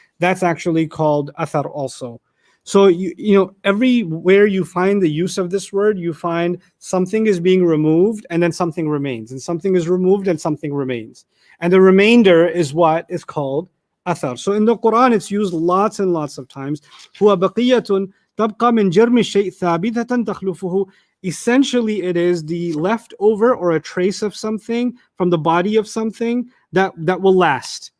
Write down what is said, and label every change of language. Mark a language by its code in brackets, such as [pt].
[en] That's actually called athar also. So everywhere you find the use of this word, you find something is being removed and then something remains, and something is removed and something remains, and the remainder is what is called athar. So in the Quran it's used lots and lots of times. [ar] هو بقية تبقى من جرم الشيء ثابتة تخلفه. [en] Essentially it is the leftover or a trace of something from the body of something that will last.